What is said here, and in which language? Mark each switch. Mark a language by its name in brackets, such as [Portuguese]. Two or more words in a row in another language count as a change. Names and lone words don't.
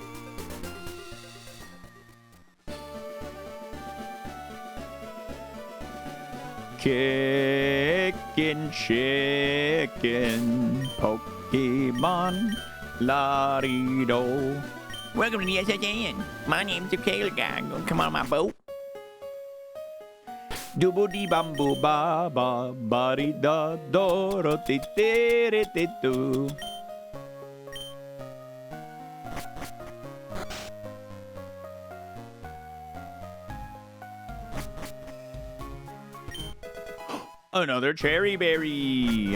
[English] Kickin' chicken. Pokemon. Larido. Welcome to the SSN. My name's the Taylor Guy. Gonna come on my boat. Dubo di bambu ba ba bari da doro ti ti ti tu. Another cherry berry.